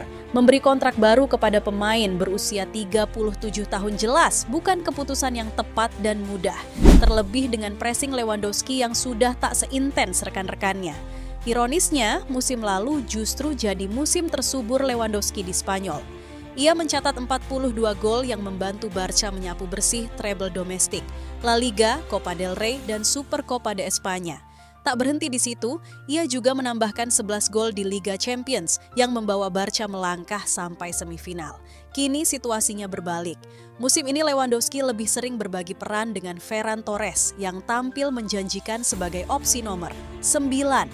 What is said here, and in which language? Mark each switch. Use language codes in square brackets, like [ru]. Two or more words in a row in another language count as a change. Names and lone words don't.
[id] Memberi kontrak baru kepada pemain berusia 37 tahun jelas bukan keputusan yang tepat dan mudah. Terlebih dengan pressing Lewandowski yang sudah tak seintens rekan-rekannya. Ironisnya, musim lalu justru jadi musim tersubur Lewandowski di Spanyol. Ia mencatat 42 gol yang membantu Barca menyapu bersih treble domestik, La Liga, Copa del Rey, dan Super Copa de España. Tak berhenti di situ, ia juga menambahkan 11 gol di Liga Champions yang membawa Barca melangkah sampai semifinal. Kini situasinya berbalik. Musim ini Lewandowski lebih sering berbagi peran dengan Ferran Torres yang tampil menjanjikan sebagai opsi nomor 9.